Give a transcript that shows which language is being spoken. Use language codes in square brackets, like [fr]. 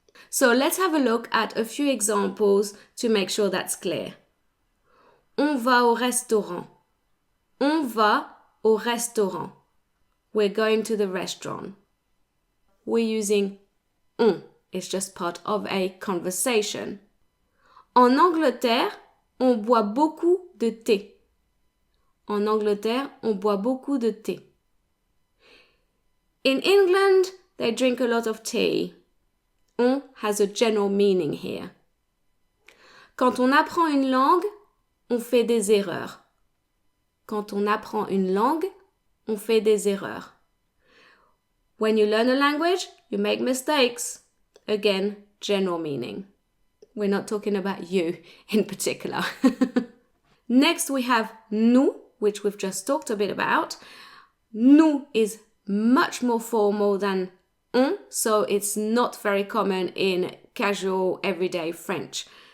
[en] So let's have a look at a few examples to make sure that's clear. [fr] On va au restaurant. On va au restaurant. [en] We're going to the restaurant. We're using on. It's just part of a conversation. [fr] En Angleterre, on boit beaucoup de thé. En Angleterre, on boit beaucoup de thé. [en] In England, they drink a lot of tea. on has a general meaning here. [fr] Quand on apprend une langue, on fait des erreurs. Quand on apprend une langue, on fait des erreurs. [en] When you learn a language, you make mistakes. Again, general meaning. We're not talking about you in particular. Next, we have nous, which we've just talked a bit about. Nous is much more formal than on, so it's not very common in casual, everyday French.